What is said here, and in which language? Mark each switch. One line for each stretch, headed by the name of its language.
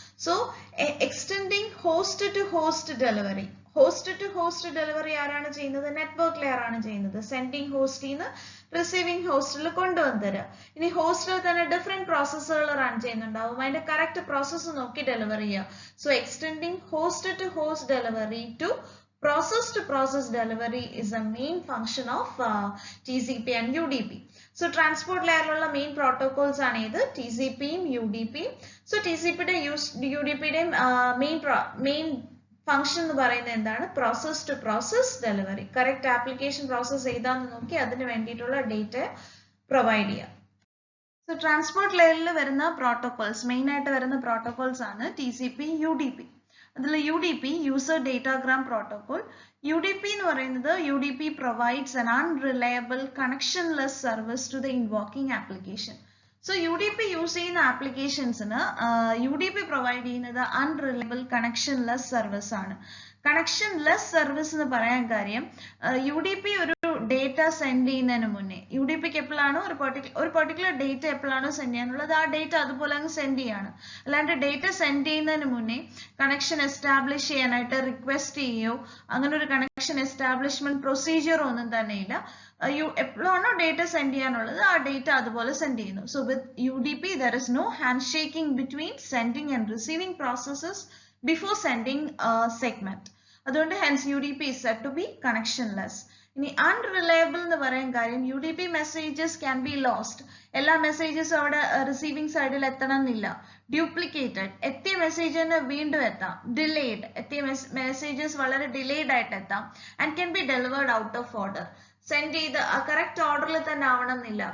Malayalam: So extending host to host delivery, host to host delivery ആരാണ് ചെയ്യുന്നത്, network layer ആണ് ചെയ്യുന്നത്. സെൻഡിങ് ഹോസ്റ്റിൽ നിന്ന് റിസീവിങ് ഹോസ്റ്റിൽ കൊണ്ടുവന്ന് തരിക. ഇനി ഹോസ്റ്റിൽ തന്നെ ഡിഫറെന്റ് പ്രോസസ്സുകൾ റൺ ചെയ്യുന്നുണ്ടാവും, അതിന്റെ കറക്റ്റ് പ്രോസസ്സ് നോക്കി ഡെലിവർ ചെയ്യുക.
English: So extending host to host delivery to process to process delivery is a main function of TCP and UDP.
Malayalam: So transport layer ഉള്ള main protocols ആണ് ഇത്, TCP യും UDP യും. So TCP യുടെ UDP യുടെയും main function എന്ന് പറയുന്നത് എന്താണ്, process to process delivery. correct application process ഏതാന്ന് നോക്കി അതിന് വേണ്ടിയിട്ടുള്ള ഡേറ്റ പ്രൊവൈഡ് ചെയ്യുക. സോ ട്രാൻസ്പോർട്ട് ലെയറിൽ വരുന്ന പ്രോട്ടോകോൾസ്, മെയിൻ ആയിട്ട് വരുന്ന പ്രോട്ടോകോൾസ് ആണ് TCP, UDP. അതിൽ UDP, user datagram protocol.
English: UDP
Malayalam: എന്ന് പറയുന്നത്
English: UDP provides an unreliable connectionless service to the invoking application.
Malayalam: So UDP use ചെയ്യുന്ന ആപ്ലിക്കേഷൻസിന് UDP പ്രൊവൈഡ് ചെയ്യുന്നത് അൺറിലയബിൾ കണക്ഷൻലെസ് സർവീസ് ആണ്. കണക്ഷൻലെസ് സർവീസ് എന്ന് പറയാൻ കാര്യം, UDP ഒരു ഡേറ്റ സെൻഡ് ചെയ്യുന്നതിന് മുന്നേ, UDPക്ക് എപ്പോഴാണോ ഒരു പെർട്ടിക്കുലർ ഡേറ്റ എപ്പോഴാണോ സെൻഡ് ചെയ്യാനുള്ളത് ആ ഡേറ്റ അതുപോലെ അങ്ങ് സെൻഡ് ചെയ്യാണ്. അല്ലാണ്ട് ഡേറ്റ സെൻഡ് ചെയ്യുന്നതിന് മുന്നേ കണക്ഷൻ എസ്റ്റാബ്ലിഷ് ചെയ്യാനായിട്ട് റിക്വസ്റ്റ് ചെയ്യോ അങ്ങനെ ഒരു കണക്ഷൻ എസ്റ്റാബ്ലിഷ്മെന്റ് പ്രൊസീജിയറോ ഒന്നും തന്നെ ഇല്ല. എപ്പോഴാണോ ഡേറ്റ സെൻഡ് ചെയ്യാനുള്ളത് ആ ഡേറ്റ അതുപോലെ സെൻഡ് ചെയ്യുന്നു.
English: So with UDP there is no handshaking between sending and receiving processes before sending a segment.
Malayalam: അതുകൊണ്ട്
English: hence UDP is said to be connectionless.
Malayalam: ഇനി അൺറിലയബിൾ എന്ന് പറയാൻ കാര്യം, UDP
English: Messages can be lost.
Malayalam: എല്ലാ മെസ്സേജസും അവിടെ receiving സൈഡിൽ എത്തണം എന്നില്ല. ഡ്യൂപ്ലിക്കേറ്റഡ്, എത്തിയ മെസ്സേജിന് വീണ്ടും എത്താം. ഡിലേഡ്, എത്തിയ മെസ്സേജസ് വളരെ ഡിലേഡ് ആയിട്ട് എത്താം.
English: and can be delivered out of order,
Malayalam: send ചെയ്ത് കറക്റ്റ് ഓർഡറിൽ തന്നെ ആവണം എന്നില്ല.